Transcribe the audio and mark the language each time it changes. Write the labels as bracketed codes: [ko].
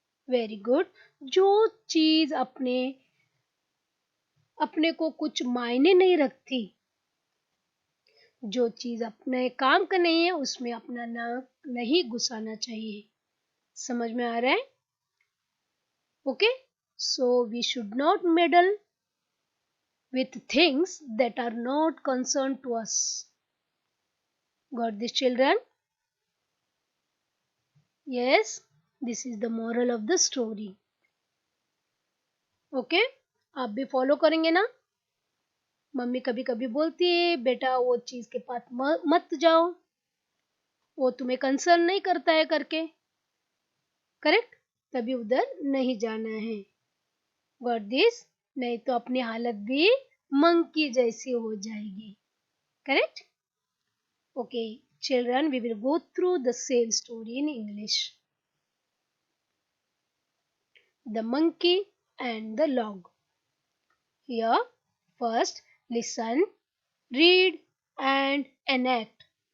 [en] Very good. [hi] जो चीज अपने को कुछ मायने नहीं रखती, जो चीज अपने काम का नहीं है, उसमें अपना नाक नहीं घुसाना चाहिए। समझ में आ रहा है? Okay. [en] So we should not meddle with things that are not concerned to us. Got this, children? Yes, this is the moral of the story. [hi] Okay? आप भी फॉलो करेंगे ना? मम्मी कभी कभी बोलती है बेटा वो चीज के पास मत जाओ, वो तुम्हें कंसर्न नहीं करता है करके, करेक्ट। तभी उधर नहीं जाना है। [en] Got this? [hi] नहीं तो अपनी हालत भी मंकी जैसी हो जाएगी, correct. [en] Okay children, we will go through the same story in English. The monkey and the log. Here, first listen, read and enact.